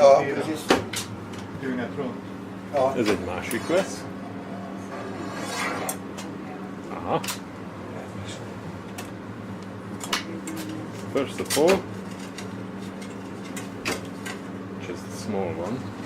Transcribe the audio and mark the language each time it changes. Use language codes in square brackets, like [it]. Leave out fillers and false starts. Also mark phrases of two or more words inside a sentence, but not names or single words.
[sv] Ja, tiden, precis. dygnet runt. Ja. [hu] Ez egy másik lesz. Aha. [en] First of all, just a small one.